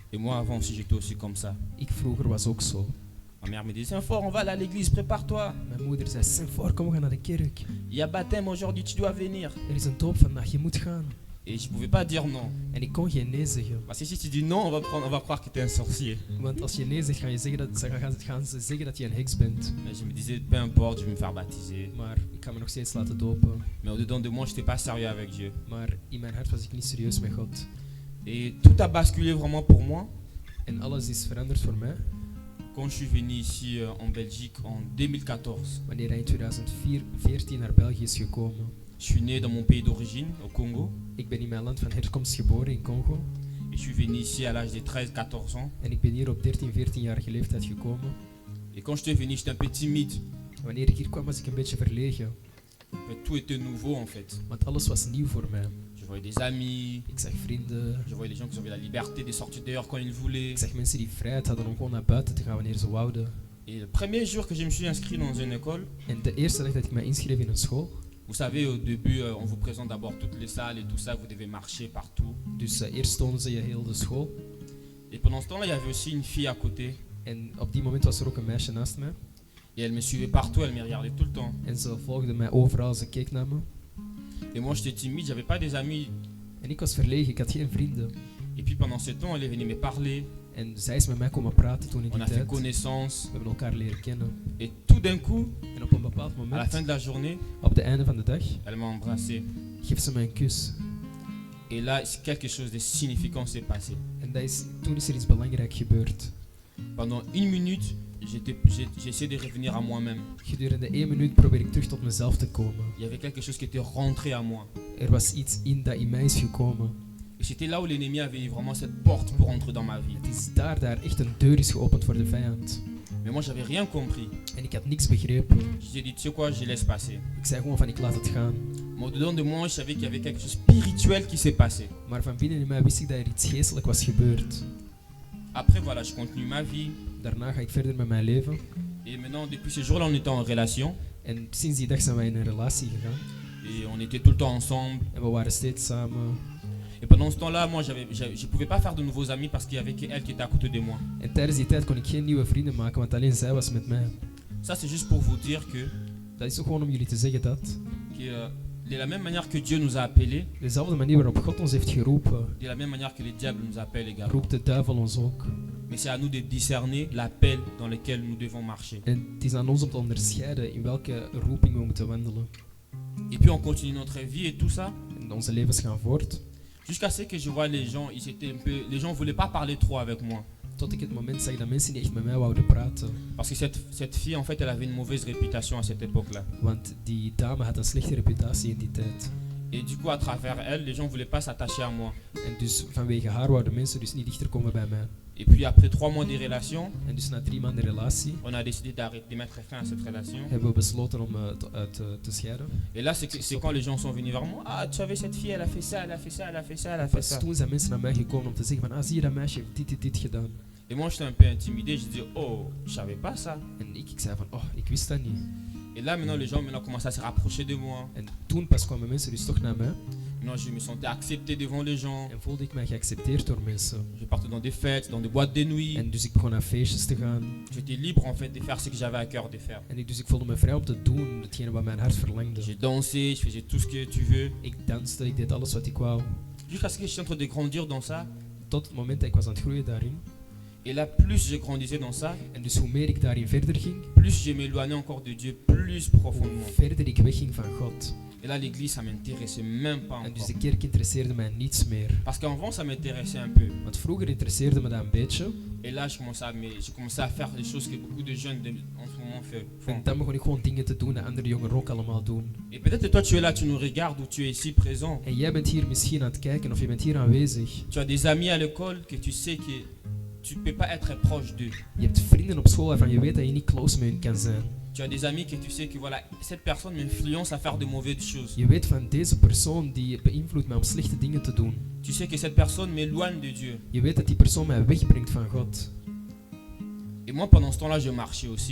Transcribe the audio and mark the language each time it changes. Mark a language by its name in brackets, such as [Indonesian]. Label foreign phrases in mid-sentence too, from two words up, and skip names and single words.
[French] Et moi, avant aussi, j'étais aussi comme ça. [Dutch] Ik vroeger was ook zo. [French] Ma mère me disait, fort, on va aller à l'église, prépare-toi. [Dutch] Mijn moeder zei, Saint-Fort, kom, we gaan naar de kerk. [French] Il y a baptême aujourd'hui, tu dois venir. [Dutch] Er is een doop vandaag, je moet gaan. [French] Et je pouvais pas dire non. [Dutch] En ik kon geen nee zeggen. [French] Parce que si tu dis non, on va croire que tu es un sorcier. [Dutch] Want als je nee zegt, gaan ze zeggen dat je een heks bent. [French] Mais je me disais, peu importe, je vais me faire baptiser. [Dutch] Maar ik ga me nog steeds laten dopen. [French] Mais au-dedans de moi, je n'étais pas sérieux avec Dieu. [Dutch] Maar in mijn hart was ik niet serieus met God. [French] Et tout a basculé vraiment pour moi [Dutch] En alles is veranderd voor mij. [French] quand je suis venu ici en Belgique en 2014. [Dutch] Wanneer hij in 2014 naar België is gekomen. [French] Je suis né dans mon pays d'origine, au Congo. [Dutch] Ik ben in mijn land van herkomst geboren, in Congo. [French] Et je suis venu ici à l'âge de 13-14 ans. [Dutch] En ik ben hier op 13-14-jarige leeftijd gekomen. [French] Et quand j'étais venu, j'étais un peu timide. [Dutch] Wanneer ik hier kwam, was ik een beetje verlegen. [French] Mais tout était nouveau en fait. [Dutch] Want alles was nieuw voor mij. [French] Je voyais des amis, [Dutch] Ik zag vrienden. [French] je voyais des gens qui avaient la liberté de sortir dehors quand ils voulaient. [Dutch] Ik zag mensen die vrijheid hadden om gewoon naar buiten te gaan wanneer ze wouden. [French] Et le premier jour que je me suis inscrit dans une école, [Dutch] En de eerste dag dat ik mij inschreef in een school. [French] vous savez, au début, on vous présente d'abord toutes les salles et tout ça, vous devez marcher partout. [Dutch] Dus eerst tonen ze je heel de school. [French] Et pendant ce temps-là, il y avait aussi une fille à côté. [Dutch] En op die moment was er ook een meisje naast mij. [French] Et elle me suivait partout, elle me regardait tout le temps. [Dutch] En ze volgde mij overal, ze keek naar me. [French] Et moi, j'étais timide, j'avais pas des amis. [Dutch] En ik was verlegen, ik had geen vrienden. [French] Et puis pendant ce temps, elle est venue me parler. [Dutch] En zij is met mij komen praten toen in [French] On [Dutch] die [French] a fait [Dutch] tijd. [French] connaissance. [Dutch] We hebben elkaar leren kennen. [French] Et tout d'un coup, [Dutch] En op een bepaald [French] à la [Dutch] moment, [French] fin de la journée, [Dutch] op het einde van de dag, [French] elle m'a embrassé. [Dutch] geeft ze mij een kus. [French] Et là, quelque chose de significant s'est passé. [Dutch] En toen is er iets belangrijk gebeurd. [French] Pendant une minute, j'ai essayé de revenir à moi-même. [Dutch] Gedurende 1 minuut probeer ik terug tot mezelf te komen. [French] Il y avait quelque chose qui était rentré à moi. [Dutch] Er was iets in dat in mij is gekomen. [French] Et c'était là où l'ennemi avait vraiment cette porte pour entrer dans ma vie. [Dutch] Het is daar echt een deur is geopend voor de vijand. [French] Mais moi, j'avais rien compris. [Dutch] En ik had niks begrepen. [French] J'ai dit, tu sais quoi, je laisse passer. [Dutch] Ik zei gewoon van ik laat het gaan. [French] Mais au-dedans de moi, je savais qu'il y avait quelque chose de spirituel qui s'est passé. [Dutch] Maar van binnen in mij wist ik dat er iets geestelijk was gebeurd. [French] Après, voilà, je continue ma vie. [Dutch] Daarna ga ik verder met mijn leven. [French] Et maintenant, depuis ce jour-là, on était en relation. [Dutch] En sinds die dag zijn wij in een relatie gegaan. [French] Et on était tout le temps ensemble. [Dutch] En we waren steeds samen. [French] Et pendant ce temps-là, moi, je ne pouvais pas faire de nouveaux amis parce qu'il y avait qu'elle qui était à côté de moi. [Dutch] En tijdens die tijd kon ik geen nieuwe vrienden maken, want alleen zij was met mij. [French] Ça, c'est juste pour vous dire que, [Dutch] Dat is ook gewoon om jullie te zeggen dat. [French] de la même manière que Dieu nous a appelés, [Dutch] Dezelfde manier waarop God ons heeft geroepen, [French] de la même manière que le diable nous appelle également. [Dutch] roept de duivel ons ook. [French] Mais c'est à nous de discerner l'appel dans lequel nous devons marcher. [Dutch] En het is aan ons om te onderscheiden in welke roeping we moeten wandelen. [French] Et puis on continue notre vie et tout ça, [Dutch] En onze levens gaan voort. [French] jusqu'à ce que je vois les gens, les gens voulaient pas parler trop avec moi. [Dutch] Tot ik het moment zag dat mensen niet echt met mij wouden praten. [French] Parce que cette fille, en fait, elle avait une mauvaise réputation à cette époque-là. [Dutch] Want die dame had een slechte reputatie in die tijd. [French] Et du coup, à travers elle, les gens voulaient pas s'attacher à moi. [Dutch] En dus vanwege haar wouden mensen dus niet dichter komen bij mij. [French] Et puis après 3 mois de relation, [Dutch] En dus na 3 maanden relatie [French] on a décidé de mettre fin à cette relation. [Dutch] hebben we besloten om te scheiden. [French] Et là, c'est quand les gens sont venus vers moi. Ah, tu avais cette fille, elle a fait ça, elle a fait ça, elle a fait ça, elle a fait Pas ça. [Dutch] toen zijn mensen naar mij gekomen om te zeggen van, zie je dat meisje heeft dit gedaan. [French] Et moi, j'étais un peu intimidé. Je disais, oh, je savais pas ça. [Dutch] En ik zei van, ik wist dat niet. [French] Et là, maintenant, les gens commencent à se rapprocher de moi. [Dutch] En toen pas kwamen mensen dus toch naar mij. [French] Maintenant, je me sentais accepté devant les gens. [Dutch] En voelde ik mij geaccepteerd door mensen. [French] Je partais dans des fêtes, dans des boîtes de nuit. [Dutch] En dus ik begon naar feestjes te gaan. [French] J'étais libre, en fait, de faire ce que j'avais à cœur de faire. [Dutch] En ik voelde me vrij om te doen hetgene wat mijn hart verlangde. [French] J'ai dansé, je faisais tout ce que tu veux. [Dutch] Ik danste, ik deed alles wat ik wou. [French] Jusqu'à ce que je suis en train de grandir dans ça. [Dutch] Tot het moment dat ik was aan het groeien daarin. [French] Et là, plus je grandissais dans ça, [Dutch] En dus hoe meer ik daarin verder ging, [French] plus je m'éloignais encore de Dieu, plus [Dutch] hoe [French] profondément. [Dutch] verder ik wegging van God. [French] Et là, l'église, ça m'intéressait même pas [Dutch] En dus [French] encore. [Dutch] de kerk interesseerde mij niets meer. [French] Parce qu'avant, ça m'intéressait un peu. [Dutch] Want vroeger interesseerde me dat een beetje. [French] Et là, je commençais à faire des choses que beaucoup de jeunes en ce moment font. [Dutch] En dan begon ik gewoon dingen te doen dat andere jongeren ook allemaal doen. [French] Et peut-être que toi, tu es là, tu nous regardes ou tu es ici présent. [Dutch] En jij bent hier misschien aan het kijken of je bent hier aanwezig. [French] Tu as des amis à l'école que tu sais que tu ne peux pas être proche d'eux. [Dutch] Je hebt vrienden op school waarvan je weet dat je niet close met hen kan zijn. [French] Tu as des amis que tu sais que voilà, cette personne m'influence à faire de mauvaises choses. [Dutch] Je weet van deze persoon die beïnvloedt mij om slechte dingen te doen. [French] Tu sais que cette personne m'éloigne de Dieu. [Dutch] Je weet dat die persoon mij wegbrengt van God. [French] Et moi, pendant ce temps-là, je marchais aussi,